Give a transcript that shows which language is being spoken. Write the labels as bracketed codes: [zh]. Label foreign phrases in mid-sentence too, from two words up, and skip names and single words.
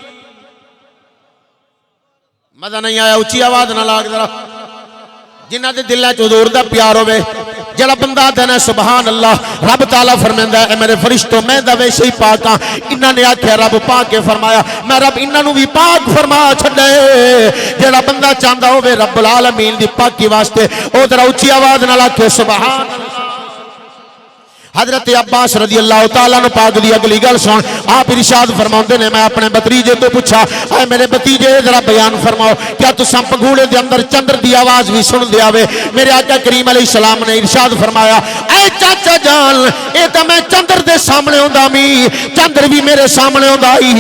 [pa] مزا نہیں آیا؟ اچی آواز نہ لاگ ذرا. جنہاں دے دلاں چ حضور دا پیار ہووے، جڑا بندہ دینا [ar] سبحان الله, [pa] رب تعالیٰ فرماندا ہے، میرے فرشتو میں دا ویسے ہی پاک ہاں. انہاں نے آکھیا رب پاک کے فرمایا، میں رب انہاں نوں بھی پاک فرما چھڈے. جڑا بندہ چاہندا ہووے رب العالمین دی پاکی واسطے، او ذرا اچی آواز نال آکھے [ar] سبحان الله. [pa] حضرت عباس [ar] رضي الله تعالى عنه [pa] پاک دی اگلی گل سن، آپ ارشاد فرماؤندے نے، میں اپنے بھتیجے تو پوچھا، اے میرے بھتیجے ذرا بیان فرماؤ، کیا تساں پنگوڑے دے اندر چندر دی آواز بھی سن دے آوے? میرے آقا کریم علیہ السلام نے ارشاد فرمایا، اے چاچا جان اے تاں میں چندر دے سامنے ہوندا می، چندر بھی میرے سامنے ہوندا ہی.